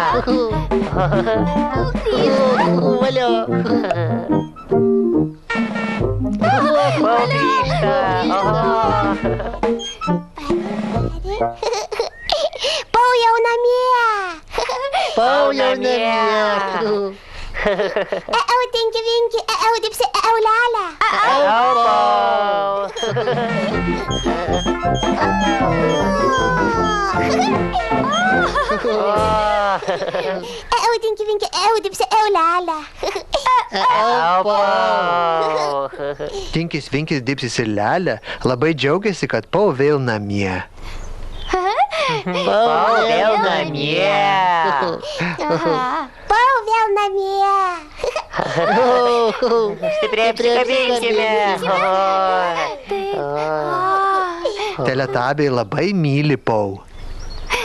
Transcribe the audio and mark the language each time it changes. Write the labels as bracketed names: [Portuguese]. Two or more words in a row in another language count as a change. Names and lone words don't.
[Lithuanian] Valio. Pau grįžta. Pau jau namie. Pau jau namie. Tinki, Vinki, Dipsi, Lelė. Pau. Tinki, Vinki, Dipsi, Lelė. Pau. Tinkis, Vinkis, Dipsis ir Lelė labai džiaugiasi, kad Pau vėl namie. Pau vėl namie. Pau vėl namie. Stipriai apsikabinkime. Teletabiai labai myli Pau.